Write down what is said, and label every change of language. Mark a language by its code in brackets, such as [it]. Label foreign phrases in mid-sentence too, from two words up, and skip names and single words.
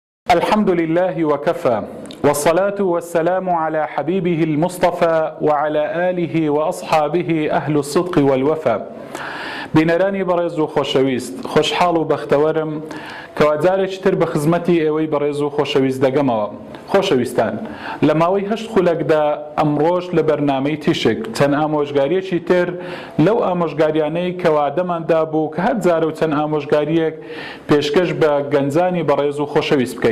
[ar] الحمد لله وكفى والصلاة والسلام على حبيبه المصطفى وعلى آله وأصحابه أهل الصدق والوفا. [ckb] بینەرانی بەڕێز و خۆشەویست، خۆشحاڵ و بەختەوەرم کەواتجارێکی تر بە خزمەتی ئێوەی بەڕێز و خۆشەویست دەگەمەوە. خۆشەویستان، لە ماوەی 8 خولەکدا ئەمڕۆژ لە بەرنامەی تیشک چەند ئامۆژگاریەکی تر لەو ئامۆژگاریانەی کەوادەماندا بوو کە هەر جارە و چەند ئامۆژگاریەک پێشکەش بە گەنجانی بەڕێز و خۆشەویست بکەین.